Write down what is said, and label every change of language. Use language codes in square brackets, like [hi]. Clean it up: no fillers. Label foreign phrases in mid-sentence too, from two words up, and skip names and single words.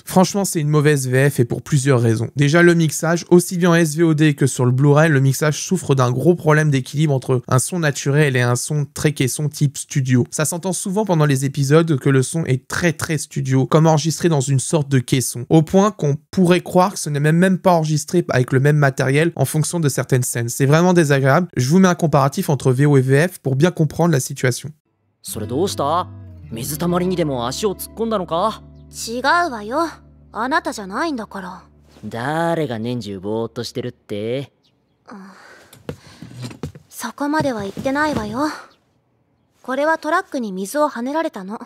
[fr] Franchement, c'est une mauvaise VF et pour plusieurs raisons. Déjà, le mixage, aussi bien en SVOD que sur le Blu-ray, le mixage souffre d'un gros problème d'équilibre entre un son naturel et un son très caisson type studio. Ça s'entend souvent pendant les épisodes que le son est très studio, comme enregistré dans une sorte de caisson, au point qu'on pourrait croire que ce n'est même pas enregistré avec le même matériel en fonction de certaines scènes. C'est vraiment désagréable. Je vous mets un comparatif entre VO et VF pour bien comprendre la situation. [ja] 水たまりにでも足を突っ込んだのか？違うわよ。あなたじゃないんだから。誰が年中ぼーっとしてるって？そこまでは言ってないわよ。これはトラックに水をはねられたの。